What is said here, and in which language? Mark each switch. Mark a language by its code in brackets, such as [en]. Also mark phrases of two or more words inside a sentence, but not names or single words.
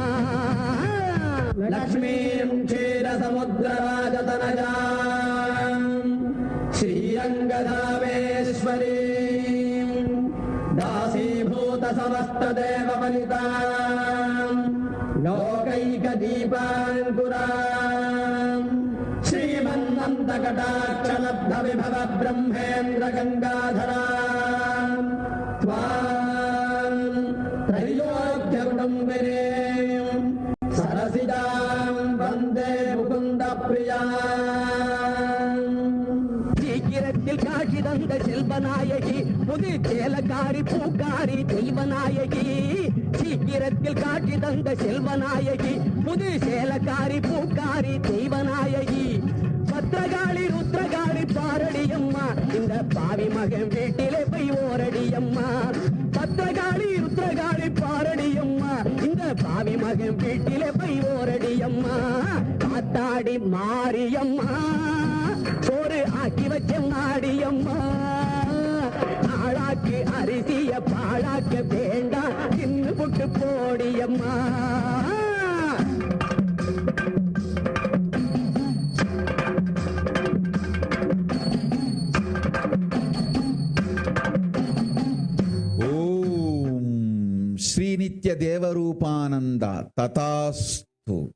[sa] लक्ष्मीं क्षीरसमुद्रराजतनजां श्रीरङ्गधामेश्वरीं दासीभूत समस्तदेवबलितां லோகைகதீபாங்குராம் श्रीमन्नन्दकटाक्षलब्धविभव ब्रह्मेन्द्रगङ्गाधराम् त्वाम् त्रैलोक्यकुटुम्बिनीम् सरसिजाम् वन्दे मुकुन्दप्रियाम्. [ta] சீக்கிரத்தில் காட்சி தந்த செல்வநாயகி, புது சேலக்காரி பூக்காரி தெய்வநாயகி. சீக்கிரத்தில் காட்சி தந்த செல்வநாயகி, புது சேலக்காரி பூக்காரி தெய்வநாயகி. பத்திரகாளி ருத்ரகாளி பாரடியம்மா, இந்த பாவி மகன் வீட்டிலே போய் ஓரடியம்மா. பத்திரகாளி ருத்ரகாளி பாரடியம்மா, இந்த பாவி மகன் வீட்டிலே போய் ஓரடியம்மா. காத்தாடி மாரியம்மா, சோறு ஆக்கி வச்ச மாடியம்மா, ஆளாக்கு அரிசிய பாழாக்க வேண்டாம், தின்னு புட்டு போடியம்மா. [sa] श्री नित्य देवरूपानंद तथास्तु.